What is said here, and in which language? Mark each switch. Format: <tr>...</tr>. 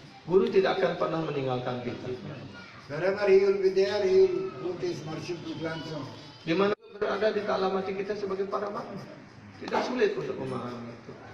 <id>Guru tidak akan pernah meninggalkan kita.</id> <en>Wherever he will be there, he will put his merciful glance on.</en> <id>Di mana berada di dalam hati kita sebagai para makhluk. Tidak sulit untuk memahami itu.</id>